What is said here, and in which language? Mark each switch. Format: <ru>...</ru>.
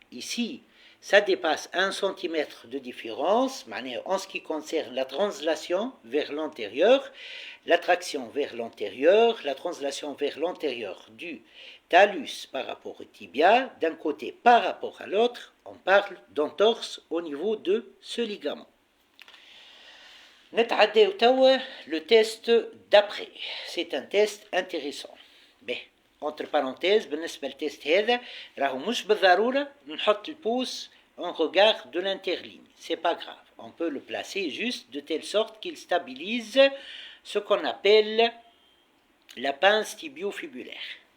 <fr>Ici, ça dépasse 1 cm de différence, en ce qui concerne la translation vers l'antérieur, la traction vers l'antérieur, la translation vers l'antérieur du talus par rapport au tibia, d'un côté par rapport à l'autre, on parle d'entorse au niveau de ce ligament. Le test d'après, c'est un test intéressant. Entre parenthèses,</fr> <ar>بالنسبة للتست هذا راهو مش بالضرورة نحط البوس</ar> <fr>en regard de l'interligne. C'est pas grave. On peut le placer juste de telle sorte qu'il stabilise ce qu'on appelle la pince tibiofibulaire.</fr>